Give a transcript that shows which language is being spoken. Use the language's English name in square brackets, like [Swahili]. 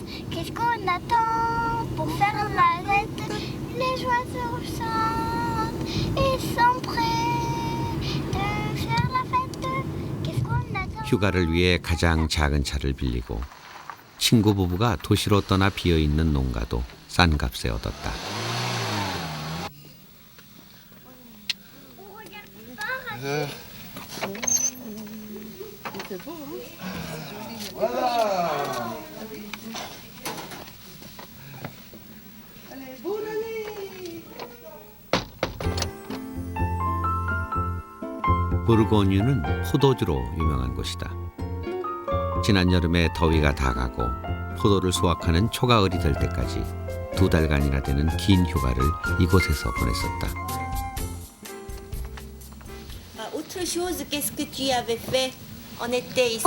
[French] Qu'est-ce qu'on attend pour faire la fête? Les oiseaux chantent, ils sont prêts de faire la fête. Qu'est-ce qu'on attend? [Korean] 휴가를 위해 가장 작은 차를 빌리고 친구 부부가 도시로 떠나 비어있는 농가도 싼 값에 얻었다. 부르고뉴는 포도주로 유명한 곳이다. 지난 여름에 더위가 다 가고 포도를 수확하는 초가을이 될 때까지 2달간이나 되는 긴 휴가를 이곳에서 보냈었다. [French] Autre chose, qu'est-ce que tu avais fait en été ici?